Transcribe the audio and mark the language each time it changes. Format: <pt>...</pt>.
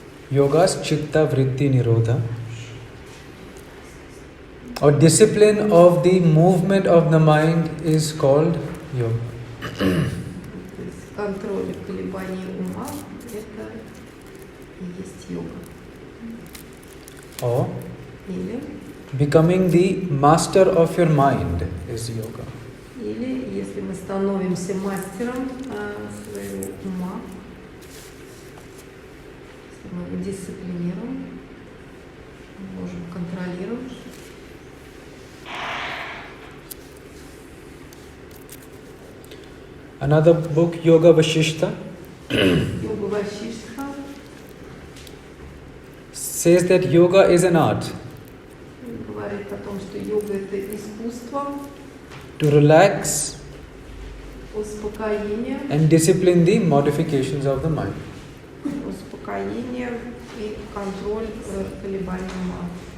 <en>Yoga's</en> <sa>chitta vritti nirodha,</sa> <en>or discipline of the movement of the mind is called yoga.</en> <ru>то есть контроль колебаний ума – это и есть йога.</ru> <en>Or</en> <ru>Или</ru> <en>becoming the master of your mind is yoga.</en> <ru>Или если мы становимся мастером своего ума, если мы его дисциплинируем, мы можем контролировать.</ru> <en>Another book, Yoga Vashishta,</en> <ru>Йога Васиштха</ru> <en>says that yoga is an art</en> <ru>говорит о том, что йога – это искусство,</ru> <en>to relax</en> <ru>успокоение,</ru> <en>and discipline the modifications of the mind.</en> <ru>успокоение и контроль колебаний ума.</ru>